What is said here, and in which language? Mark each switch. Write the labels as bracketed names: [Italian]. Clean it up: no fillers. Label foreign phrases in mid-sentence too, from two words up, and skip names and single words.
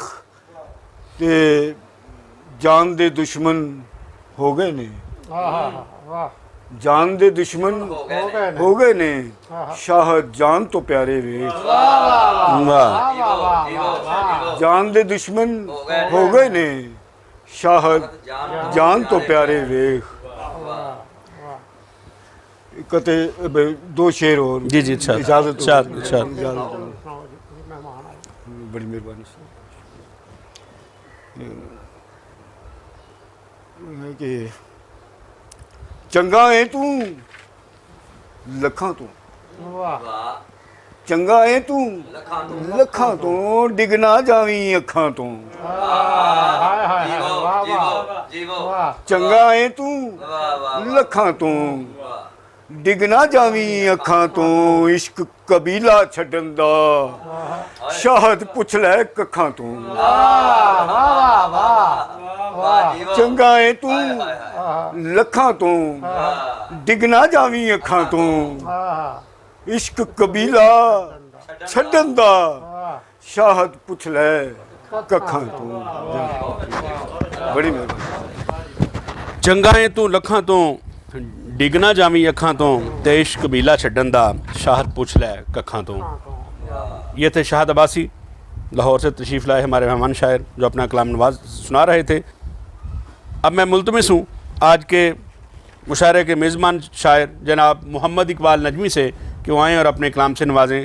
[Punjabi] ਤੇ ਜਾਨ ਦੇ ਦੁਸ਼ਮਨ ਹੋ ਗਏ ਨੇ, ਜਾਨ ਦੇ ਦੁਸ਼ਮਨ ਹੋ ਗਏ ਨੇ, ਸ਼ਾਹ ਜਾਨ ਤੋਂ ਪਿਆਰੇ ਵੇਖ। ਜਾਨ ਦੇ ਦੁਸ਼ਮਨ ਹੋ ਗਏ ਨੇ, ਸ਼ਾਹ ਜਾਨ ਤੋਂ ਪਿਆਰੇ ਵੇਖ। [Urdu] ਕਤੇ دو شعر اور جی جی اچھا اجازت اچھا [Punjabi] بڑی مہربانی کہ چنگا ہے تو لکھاں تو، چنگا ہے تو لکھاں تو، ڈگنا جاویں اکھاں تو۔ چنگا ہے تو لکھاں تو، ڈگنا جاویں اکھاں تو، عشق قبیلہ چھڈن دا شاہد پچھ لے ککھاں تو۔ چنگا ہے تو لکھاں تو، ڈگنا جاویں اکھاں تو، عشق قبیلہ چھڈن دا شاہد پچھ لے ککھاں تو۔ [Urdu] بڑی مہربانی۔ [Punjabi] چنگا ہے تو لکھاں تو، ڈگنا جاویں اکھاں تو، تے عشق قبیلہ چھڈن دا شاہد پوچھ لے ککھاں تو۔ [Urdu] یہ تھے شاہد عباسی، لاہور سے تشریف لائے ہمارے مہمان شاعر جو اپنا کلام نواز سنا رہے تھے۔ اب میں ملتمس ہوں آج کے مشاعرے کے میزبان شاعر جناب محمد اقبال نجمی سے کہ وہ آئیں اور اپنے کلام سے نوازیں۔